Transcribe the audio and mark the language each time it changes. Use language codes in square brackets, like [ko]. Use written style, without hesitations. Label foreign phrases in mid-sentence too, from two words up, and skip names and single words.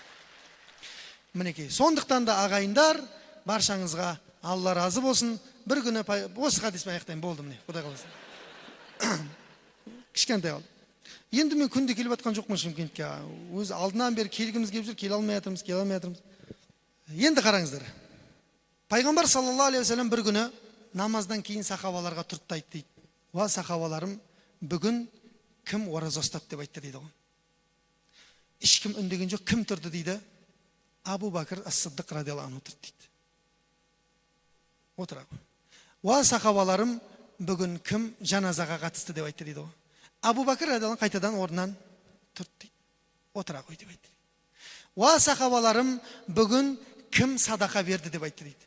[kk] Мінекей, сондықтан да ағайындар, баршаңызға Алла разы болсын. Бір күні осы хадиспен аяқтайын, болды міне, Құдай қаласа. Кішкентай қалды. Енді мен күнде келіп жатқан жоқпын Шымкентке. Өз алдынан бері келгіміз келіп жүр, келе алмай жатырмыз. Енді қараңыздар. Пайғамбар [ar] صلى الله عليه وسلم [kk] бір күні намаздан кейін сахабаларға тұрды айтты дейді. Уа сахабаларым, бүгін кім ораза ұстады деп айтты дейді ғой. Ешкім үндеген жоқ, кім тұрды дейді? Абу Бәкір ас-Сиддиқ [ar] رضي الله عنه [kk] тұрды дейді. Отыра ғой. Уа сахабаларым, бүгін кім жаназаға қатысты деп айтты дейді ғой. Абу Бәкір радиаллаху қайтадан орнынан тұрды дейді. Отыра ғой деп айтты. Уа сахабаларым, бүгін кім садақа берді деп айтты дейді.